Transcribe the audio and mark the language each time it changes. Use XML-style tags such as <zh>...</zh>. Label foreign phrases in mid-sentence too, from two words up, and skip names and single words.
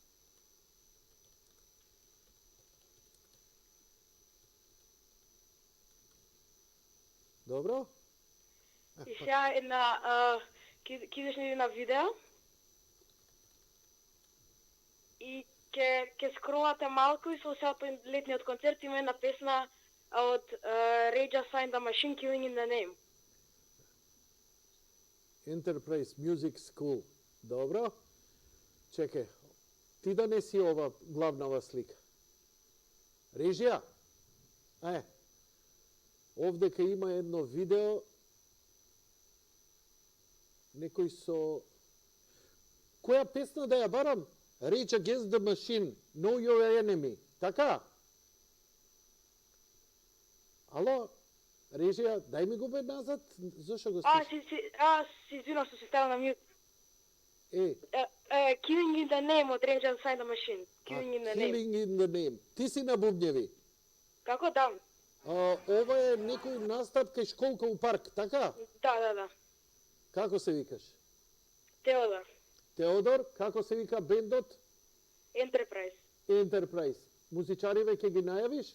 <mk>Добро? И сега една кидеш на видео и ќе скролате малку и со сеато летниот концерт има една песна од Rage Against the Machine, Killing in the Name. Enterprise Music School. Добро? Чекај. Ти да не си ова главнава слика. Режија? Овдека има едно видео некој со... Која песна да ја барам? Rage Against the Machine, Know Your Enemy. Така? Ало? Режија, дај ми го бе назад. Зошто го слушаш? Си извинам што се ставил на мјут. Е. Killing in the Name од Rage Against the Machine. Killing in the Name. Killing in the Name. Ти си на бубњеви. Како да? Ова е некој настап кај школка у парк, така? Да. Како се викаш? Теодор. Теодор, како се вика бендот? Enterprise. Enterprise. Музичариве ќе ги најавиш?</mk>